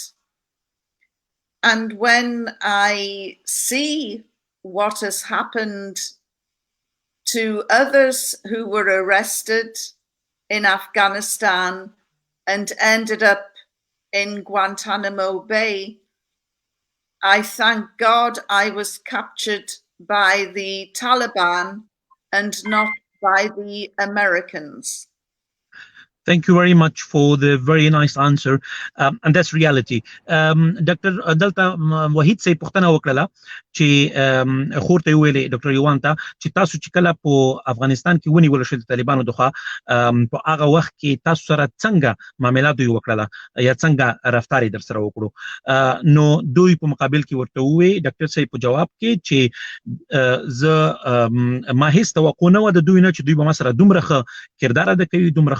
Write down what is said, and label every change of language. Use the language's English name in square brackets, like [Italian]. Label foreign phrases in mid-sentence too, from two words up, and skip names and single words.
[English] And when I see what has happened to others who were arrested in Afghanistan and ended up in Guantanamo Bay, I thank God I was captured by the Taliban and not by the Americans. Thank you very much for the very nice answer, and that's reality. Dr. [Pashto] Delta Wahid say پوښتنه وکړه چې خورته ویلې ډاکټر یوان ته چې تاسو چې کله په افغانستان کې ونیول شو د طالبانو دغه په هغه وخت کې تاسو سره څنګه معاملات دوی وکړه یا څنګه رفتار در سره وکړو نو دوی په مقابل کې ورته وی ډاکټر صاحب په جواب کې چې ز ما هیڅ توقع نه و د دوی نه چې دوی به ما سره دومره ښه کردار ادا کوي دومره